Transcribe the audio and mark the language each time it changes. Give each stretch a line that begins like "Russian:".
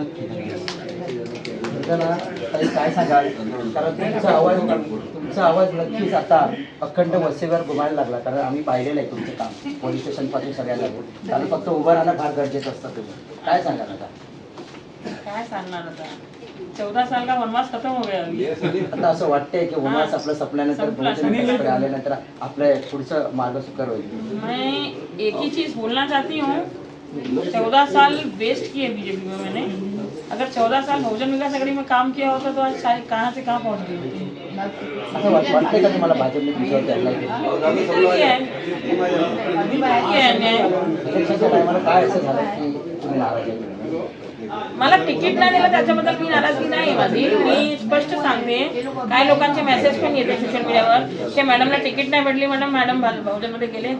Marathi: नक्की ना ताई काय सांगाल, कारण तुमचा आवाज नक्कीच आता अखंड वस्तीवर घुमायला लागला, कारण आम्ही पाहिलेलं आहे तुमचं काम पोलीस स्टेशनपासून सगळ्याला, कारण फक्त उभं राहणं फार गरजेचं असतं तुम्ही. काय सांगाल आता? काय सांगणार आता,
Hindi: 14 साल का वनवास खत्म हो गया अभी.
Marathi: आता असं वाटतंय की वनवास आपलं संपल्यानंतर संपला. बहुजन आल्यानंतर आपलं पुढचं मार्ग सुकर होईल.
Hindi: मैं एक ही चीज बोलना चाहती हूँ, 14 साल वेस्ट किए बीजेपी में मैंने. अगर 14 साल बहुजन विकास आघाड़ी में काम किया होता तो आज शायद कहाँ से कहाँ पहुँच गई होती.
Marathi: असं वाटतंय का तुम्हाला भाजपने तुमच्यावरती अन्याय केला?
Hindi: ठीक है, ठीक है अन्याय.
Marathi: इलेक्शनच्या टायमाला काय असं झालं की तुम्ही नाराज आहे? मला तिकीट नाही दिलं त्याच्याबद्दल मी नाराजगी नाही माझी. मी स्पष्ट सांगते, काही लोकांचे मेसेज पण येते सोशल मीडियावर की मॅडमला तिकीट नाही भेटली, मॅडम बहुजनमध्ये गेले.